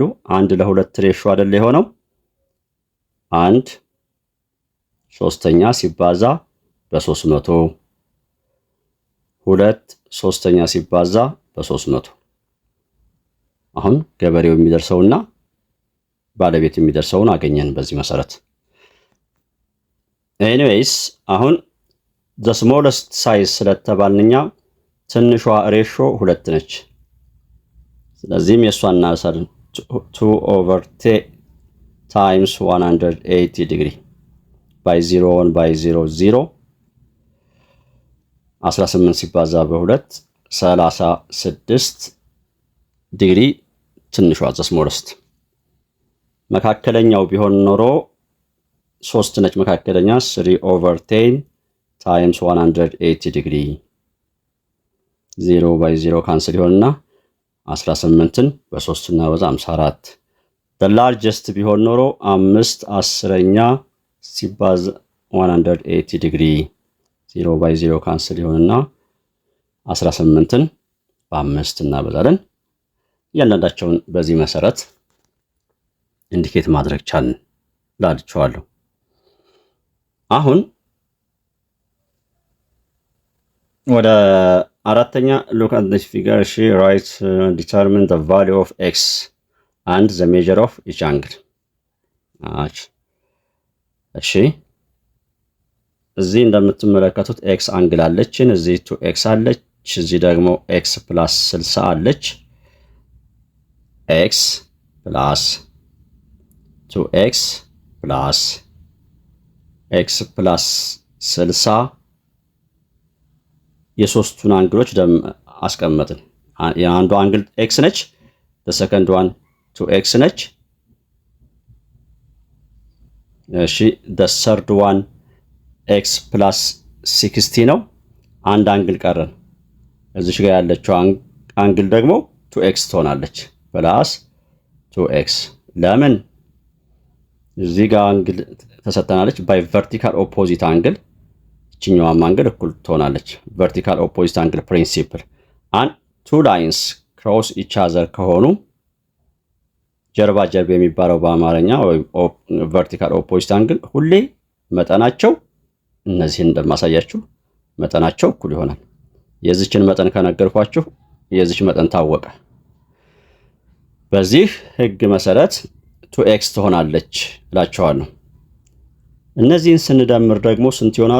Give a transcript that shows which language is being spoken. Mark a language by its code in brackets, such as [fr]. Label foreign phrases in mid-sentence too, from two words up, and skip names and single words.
[am] 1 ለ2 ሬሾ አይደል የሆነው 1/3 ሲባዛ በ300 2/3 ሲባዛ በ300 አሁን ገበሬው የሚደርሰውና ባለቤት የሚደርሰውን አገኘን በዚህ መሰረት። ኤኒዌይስ አሁን [en] the smallest size [am] ስለተባልንኛ ትንሿ ሬሾ 2 ነች። ስለዚህም የሷን እናሳለን [en] 2 over 10 times 180 degree by 0 1 by 0 0 [am] 18 ሲባዛ በ2 36 ዲግሪ ትንሿ [en] the smallest። [am] መካከለኛው ቢሆን ኖሮ 3 ነች መካከለኛ [en] 3 over 10 times 180 degree [am] 0 by 0 ካንስል ይሆንና 18ን በ3 እና በዛ 54 [en] the largest [am] ቢሆን ኖሮ 5/10 ሲባዛ [en] 180 degree 0 by 0 [am] ካንስል ይሆንና 18ን በ5 እናበዛለን። እያንዳንዳቸውን በዚህ መሰረት ኢንዲኬት ማድረግ ቻልን ላልቻለሁ። አሁን ወደ አራተኛ [en] look at this figure she writes determine the value of x and the measure of each angle። [am] እሺ እዚህ እንደምትመለከቱት x አንግል አለችን፣ እዚህ 2x አለች፣ እዚህ ደግሞ x + 60 አለች። x + 2x + x + 60 የሶስቱን አንግሎች አስቀመጥን። የአንዱ አንግል x ነች፣ [en] the second one [am] 2x ነች። እሺ [en] the third one [am] x + 60 ነው። አንድ አንግል ቀረን። እዚህ ጋር ያለችው አንግል ደግሞ 2x ትሆናለች ፕላስ 2x። ለምን እዚህ ጋር አንግል ተሰጠናለች [en] by vertical opposite angle፣ [am] እቺኛዋም አንግል እኩል ትሆናለች። [en] vertical opposite angle principle and two lines cross each other [am] ከሆኑ ጀርባ ጀርባ የሚባለው በአማርኛ ወይ [en] vertical opposite angle [am] ሁሌ መጠናቸው እነዚህን እንደማሳያችሁ መጠናቸው እኩል ይሆናል። የዚችን መጠን ከነገርኳችሁ የዚች መጠን ታወቀ። በዚህ ህግ መሰረት 2x ትሆናለች እላቸዋለሁ። እነዚህን ስንደምር ደግሞ ስንት ይሆናሉ?